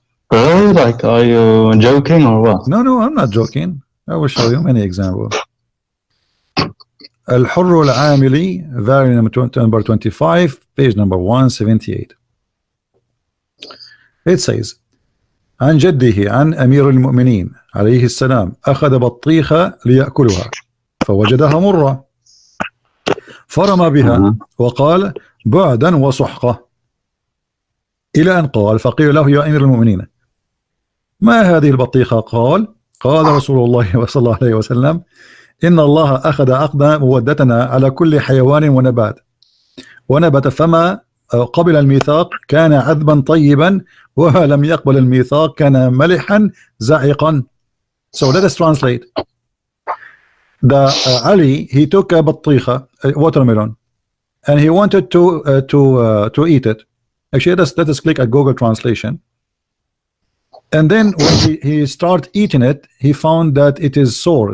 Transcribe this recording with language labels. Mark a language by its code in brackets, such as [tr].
[en] Really? Like, are you joking or what? No, I'm not joking. I will show you many examples. الحر العاملي, volume number 25, page number 178. It says [ar] عن جده عن أمير المؤمنين عليه السلام أخذ بطيخة ليأكلها فوجدها مرة فرمى بها وقال بعدا وسحقة إلى أن قال فقيل له يا أمير المؤمنين ما هذه البطيخة؟ قال رسول الله صلى الله عليه وسلم إن الله أخذ عقد مودتنا على كل حيوان ونبت فما قبل الميثاق كان عذبا طيبا وما لم يقبل الميثاق كان ملحا زعقا. [en] So let us translate. Ali, he took a بطيخة, a watermelon, and he wanted to eat it. Actually, let us click at Google Translation. And then when he started eating it, he found that it is sour.